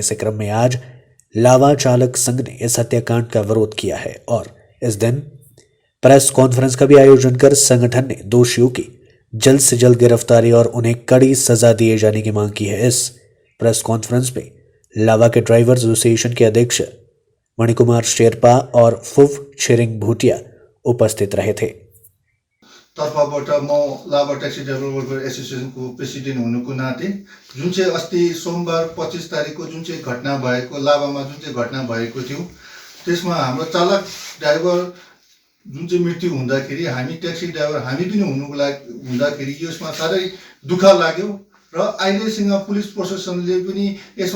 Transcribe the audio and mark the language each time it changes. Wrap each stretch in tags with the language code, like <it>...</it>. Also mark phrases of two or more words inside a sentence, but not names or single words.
<hi>इसी क्रम में आज लावा चालक संघ ने इस हत्याकांड का विरोध किया है और इस दिन प्रेस कॉन्फ्रेंस का भी आयोजन कर संगठन ने दोषियों की जल्द से जल्द गिरफ्तारी और उन्हें कड़ी सजा दिए जाने की मांग की है। इस प्रेस कॉन्फ्रेंस में लावा के ड्राइवर्स एसोसिएशन के अध्यक्ष मणिकुमार शेरपा और फुव छिरिङ भुटिया उपस्थित रहे थे।</hi> <ne>तर्फबाट म लाभा ट्याक्सी ड्राइभर वेलफेयर एसोसिएसनको प्रेसिडेन्ट हुनुको नाते जुन चाहिँ अस्ति सोमबार 25 तारिकको जुन चाहिँ घटना भएको लाभामा जुन चाहिँ घटना भएको थियो त्यसमा हाम्रो चालक ड्राइभर जुन चाहिँ मृत्यु हुँदाखेरि हामी</ne> <en>taxi driver</en> <ne>हामी पनि हुँदाखेरि यसमा साह्रै दुःख लाग्यो र अहिलेसँग पुलिस प्रशासनले पनि यसमा</ne>